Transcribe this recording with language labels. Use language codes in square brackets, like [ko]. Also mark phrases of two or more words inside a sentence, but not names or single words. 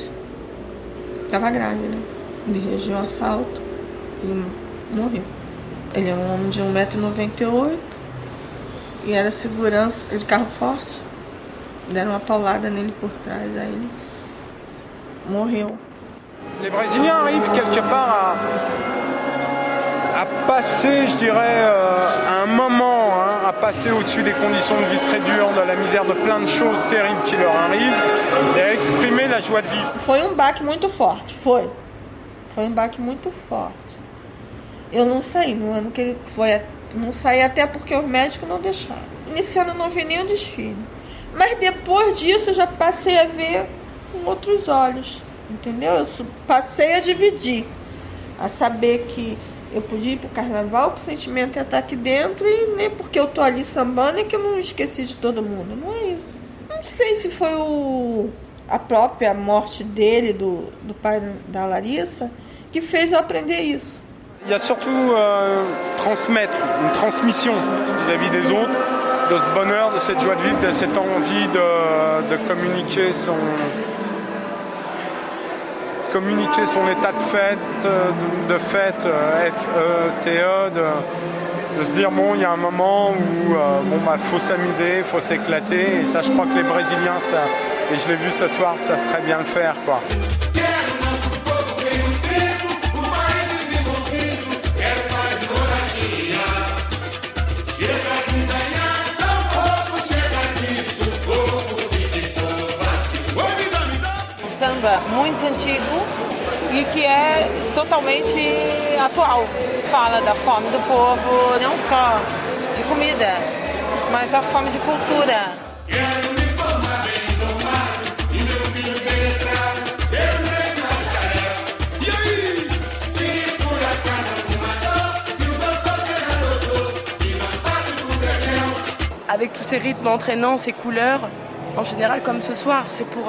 [pt] Tava grávida. Me regiu um assalto e morreu. Ele é um homem de 1,98 m e era segurança de carro forte. Deram uma paulada nele por trás, aí ele morreu. [fr] Les Brésiliens arrivent quelque part à passer, je dirais, un moment, à passer au-dessus des conditions de vie très dures, de la misère, de plein de choses terribles qui leur arrivent, et à exprimer la joie de vivre. [pt] Foi um baque muito forte, foi um baque muito forte. Eu não saí no ano que ele foi, não saí até porque os médicos não deixaram. Nesse ano eu não vi nem o desfile. Mas depois disso eu já passei a ver com outros olhos, entendeu? Eu passei a dividir, a saber que eu podia ir pro carnaval, que o sentimento ia estar aqui dentro, e nem porque eu tô ali sambando é que eu não esqueci de todo mundo. Não é isso. Não sei se foi a própria morte dele, do pai da Larissa, que fez eu aprender isso. [fr] Il y a surtout transmettre, une transmission vis-à-vis des autres, de ce bonheur, de cette joie de vivre, de cette envie de communiquer son état de fête, F-E-T-E, de se dire bon, il y a un moment où faut s'amuser, faut s'éclater, et ça je crois que les Brésiliens, et je l'ai vu ce soir, savent très bien le faire, quoi. [pt] Samba muito antigo e que é totalmente atual. Fala da fome do povo, não só de comida, mas a fome de cultura. [fr] Avec tous ces rythmes entraînants, ces couleurs, en général comme ce soir, c'est pour...